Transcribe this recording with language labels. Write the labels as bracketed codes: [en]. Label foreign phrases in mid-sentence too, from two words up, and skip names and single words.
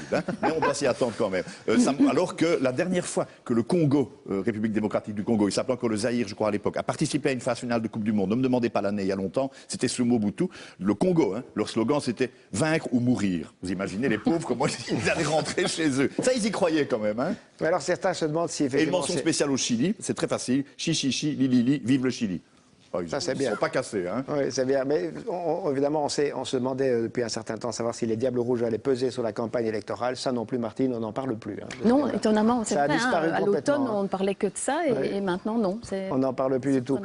[fr] Mais on doit s'y attendre quand même. Alors que la dernière fois que le Congo, République démocratique du Congo, il s'appelait encore le Zaïre, je crois à l'époque, a participé à une phase finale de Coupe du Monde. Ne me demandez pas l'année, il y a longtemps. C'était sous Mobutu. Le Congo, leur slogan c'était « vaincre ou mourir ». Vous imaginez les pauvres, comment ils allaient rentrer chez eux. Ça, ils y croyaient quand même. Mais alors certains se demandent si effectivement... Et une mention spéciale au Chili, c'est très facile. Chi, chi, chi, li, li, li, vive le Chili. Ça, c'est bien. Ils ne sont pas cassés. Hein. Oui, c'est bien. Mais évidemment, on se demandait depuis un certain temps savoir si les Diables Rouges allaient peser sur la campagne électorale. Ça non plus, Martine, on n'en parle plus. Hein. Non, étonnamment, c'est ça vrai. A disparu à l'automne, on ne parlait que de ça et maintenant, non. On n'en parle plus du tout.